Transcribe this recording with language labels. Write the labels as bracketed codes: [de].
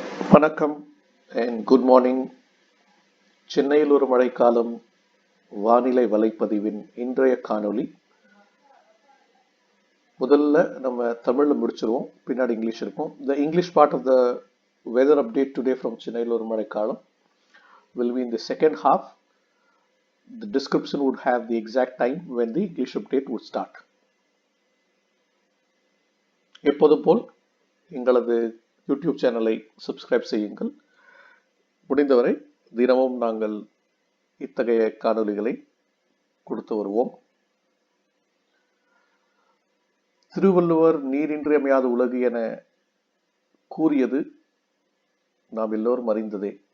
[en] வணக்கம் and good morning. [ta] சென்னையில் ஒரு மழைக்காலம் வானிலை வலைப்பதிவின் இன்றைய காணொளி. முதல்ல நம்ம தமிழ்ல முடிச்சிருவோம், பின்னாடி இங்கிலீஷ் இருக்கும். [en] The English part of the weather update today from சென்னையில் ஒரு மழைக்காலம் will be in the second half. The description would have the exact time when the English update would start. [ta] எப்போதும் போல் எங்களது யூடியூப் சேனலை சப்ஸ்கிரைப் செய்யுங்கள். முடிந்தவரை தினமும் நாங்கள் இத்தகைய காணொளிகளை கொடுத்து வருவோம். திருவள்ளுவர் நீர் இன்றியமையாத உலகு என கூறியது நாம் எல்லோரும் அறிந்ததே.